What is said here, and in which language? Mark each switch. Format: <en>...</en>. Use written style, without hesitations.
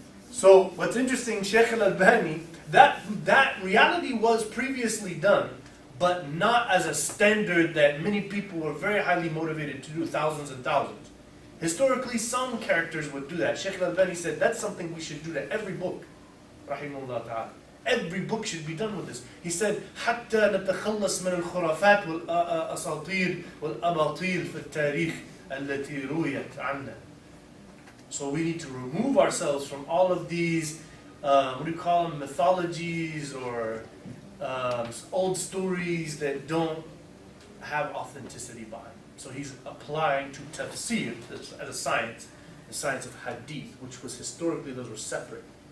<en>So what's interesting, Sheikh al-Albani, that reality was previously done, but not as a standard that many people were very highly motivated to do, thousands and thousands. Historically, some characters would do that. Sheikh al-Albani said that's something we should do to every book. Rahimahullah ta'ala. Every book should be done with this. He said,</en> <ar>حتى نتخلص من الخرافات والأساطير والأباطيل في التاريخ التي رويت عنا.</ar> <en>So we need to remove ourselves from all of these, what do you call them, mythologies or old stories that don't have authenticity behind them. So he's applying to tafsir as a science, the science of hadith, which was historically, those were separate.</en>